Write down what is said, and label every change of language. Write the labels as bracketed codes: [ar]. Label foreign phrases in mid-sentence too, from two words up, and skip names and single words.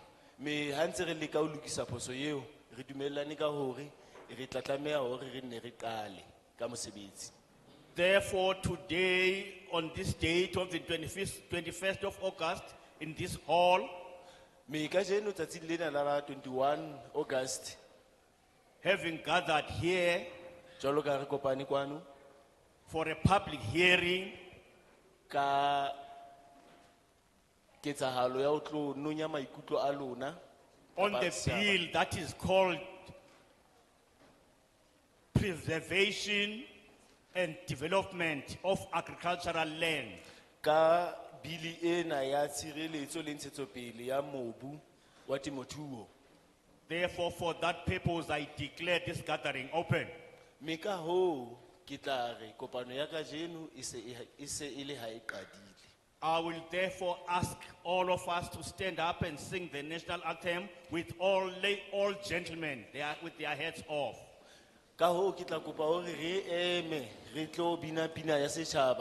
[en] Therefore, today, on this date of the 21st of August, in this hall, 21 August, having gathered here for a public hearing [st] ka ketsahalo ya ho tlo nonya maikutlo a lona [en] on the bill that is called Preservation and Development of Agricultural Land. [st] ka bili ena ya tshireletso le ntshetsopele ya mobu wa temothuo. [en] Therefore, for that purpose, I declare this gathering open. [st] Me ka hoo ke tla re kopano ya kajeno e se e le ha e qadile. [en] I will therefore ask all of us to stand up and sing the national anthem with all gentlemen with their heads off. [st] Ka hoo ke tla kopa hore re eme re tlo bina pina ya setjhaba.